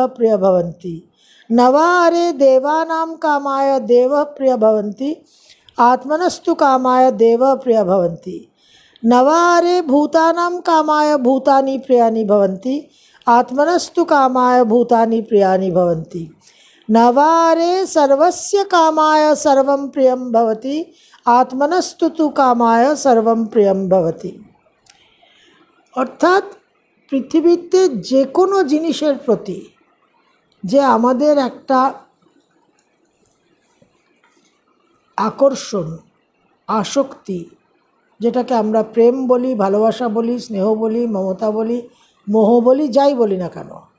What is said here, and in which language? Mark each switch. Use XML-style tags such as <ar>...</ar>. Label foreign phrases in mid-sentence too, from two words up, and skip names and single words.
<sa>प्रिय भवन्ति नवा अरे देवानां कामाय देवः प्रिय भवन्ति आत्मनस्तु कामाय देवः प्रिय भवन्ति नवा अरे भूतानां कामाय भूतानि प्रियानि भवन्ति आत्मनस्तु कामाय भूतानि प्रियानि भवन्ति नवा अरे सर्वस्य कामाय सर्वं प्रियं भवति आत्मनस्तु तु कामाय सर्वं प्रियं भवति।</sa> <bn>অর্থাৎ পৃথিবীতে যে কোনো জিনিসের প্রতি যে আমাদের একটা আকর্ষণ, আসক্তি, যেটাকে আমরা প্রেম বলি, ভালোবাসা বলি, স্নেহ বলি, মমতা বলি, মোহ বলি, যাই বলি না কেন,</bn>